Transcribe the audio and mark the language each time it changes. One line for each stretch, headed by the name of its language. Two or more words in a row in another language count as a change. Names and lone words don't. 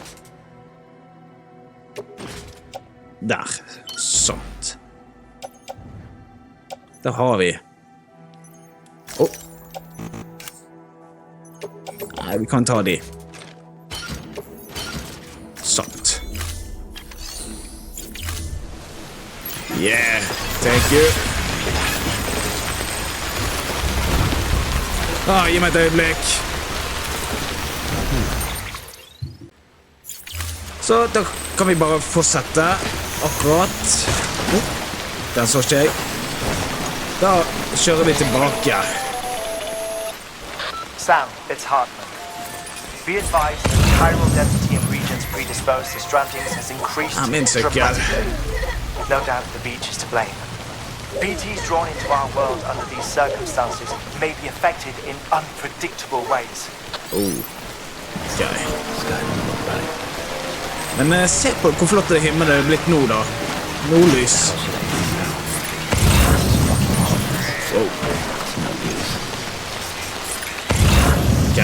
Norwegian: Der. Sånt. Der har vi. Nei, vi kan ta de. Sant.
English: Yeah, thank you.
Norwegian: Gi meg et øyeblikk. Så da kan vi bare fortsette akkurat. Den så ikke jeg. Da kjører vi tilbake.
English: Sam, it's Hartman. Be advised that chiral density in regions predisposed to strandings has increased dramatically. No doubt the beach is to blame. BTs drawn into our world under these circumstances may be affected in unpredictable ways. Okay.
Norwegian: Men se på hvor flott det himmelen er blitt nå da. Nordlys. Ok.